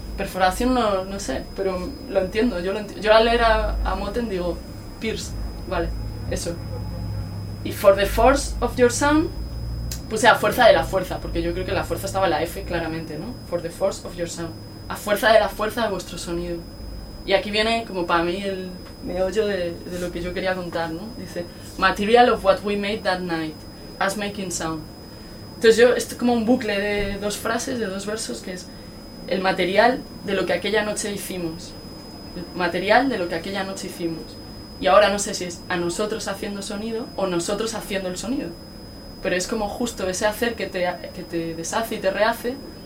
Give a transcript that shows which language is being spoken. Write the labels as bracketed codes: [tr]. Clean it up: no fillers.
[es] Perforación no sé, pero lo entiendo, yo al leer a Motten digo, Pierce, vale, eso. Y [en] for the force of your sound, [es] puse a fuerza de la fuerza, porque yo creo que la fuerza estaba en la F claramente, ¿no? [en] For the force of your sound, [es] a fuerza de la fuerza de vuestro sonido. Y aquí viene como para mí el meollo de lo que yo quería contar, ¿no? Dice, [en] material of what we made that night, as making sound. [es] Entonces yo, esto es como un bucle de 2 frases, de 2 versos, que es el material de lo que aquella noche hicimos. El material de lo que aquella noche hicimos. Y ahora no sé si es a nosotros haciendo sonido o nosotros haciendo el sonido. Pero es como justo ese hacer que te deshace y te rehace